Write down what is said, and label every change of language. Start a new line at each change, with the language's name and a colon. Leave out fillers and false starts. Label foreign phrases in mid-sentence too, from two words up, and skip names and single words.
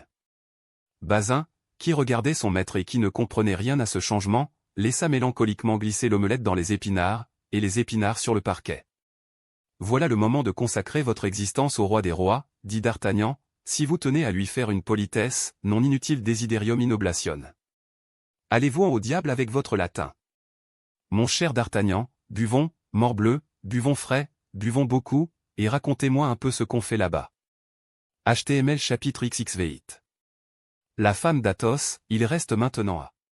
French: Bazin, qui regardait son maître et qui ne comprenait rien à ce changement, laissa mélancoliquement glisser l'omelette dans les épinards, et les épinards sur le parquet. Voilà le moment de consacrer votre existence au roi des rois, dit D'Artagnan, si vous tenez à lui faire une politesse,
Latin: non inutile desiderium in oblation.
French: Allez-vous-en au diable avec votre latin. Mon cher D'Artagnan, buvons, morbleu, buvons frais, buvons beaucoup, et racontez-moi un peu ce qu'on fait là-bas. HTML chapitre XXV8. La femme d'Athos, il reste maintenant à